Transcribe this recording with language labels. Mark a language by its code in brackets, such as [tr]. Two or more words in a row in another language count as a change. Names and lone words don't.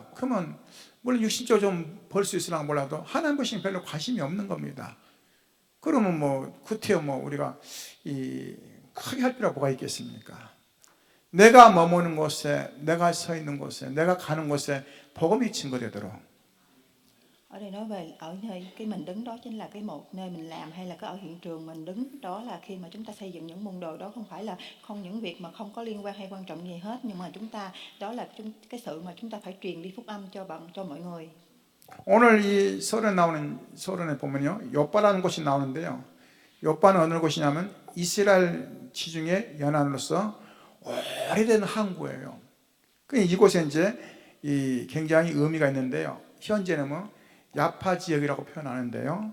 [ko] 그러면 물론 육신적으로 좀 벌 수 있으나 몰라도 하나님 보시면 별로 관심이 없는 겁니다. 그러면 뭐 구태여 뭐 우리가 크게 할 필요가 뭐가 있겠습니까? 내가 머무는 곳에, 내가 서 있는 곳에, 내가 가는 곳에 복음이 증거되도록 [vi] Ở đây nói về ở nơi cái mình đứng đó chính là cái một nơi mình làm hay là cái ở hiện trường mình đứng đó là khi mà chúng ta xây dựng những môn đồ đó không phải là không những việc mà không có liên quan hay quan trọng gì hết, nhưng mà chúng ta đó là cái sự mà chúng ta phải truyền đi phúc âm cho mọi người. [ko] 오늘 이 서론에 보면요, 요빠라는 곳이 나오는데요. 요빠는 어느 곳이냐면 이스라엘 지중해 연안으로서 오래된 항구예요. 이곳에 이제 굉장히 의미가 있는데요. 현재는 뭐 야파 지역이라고 표현하는데요.